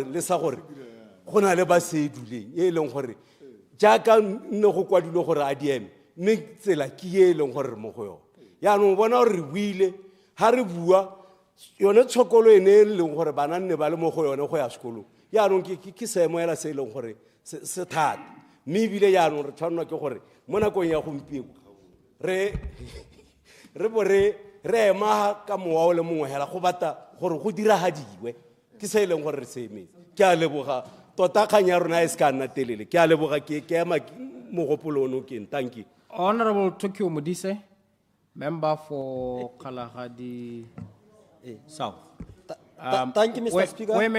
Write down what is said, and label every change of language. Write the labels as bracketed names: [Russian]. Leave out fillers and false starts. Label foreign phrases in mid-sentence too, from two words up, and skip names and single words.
[Tswana] le sa gore go na le ba se duleng e leng gore jaaka nne go kwadilwe gore a dieme mme tsela ke e leng gore re mo go yone yaanong bona gore re buile ha re bua yone tshokolo ene e leng gore bana nne ba le mo go yone go ya sekolong yaanong ke seemoela se e leng gore se thata mme ebile yaanong re tshwanelwa ke gore mo nakong ya gompieko re bo re ema ka mowa o le mongwe hela go bata gore go diragadiwe ke se e leng gore re se emetse ke a leboga tota kgang ya rona e se ka nna telele ke a leboga ke ema mogopolo ono keng [English] thank you. Honorable 𝗤𝗢𝗦𝗦𝗦𝗦, member for 𝗤𝗨𝗘𝗦𝗦𝗦𝗦 South. Thank you, Mr. Speaker.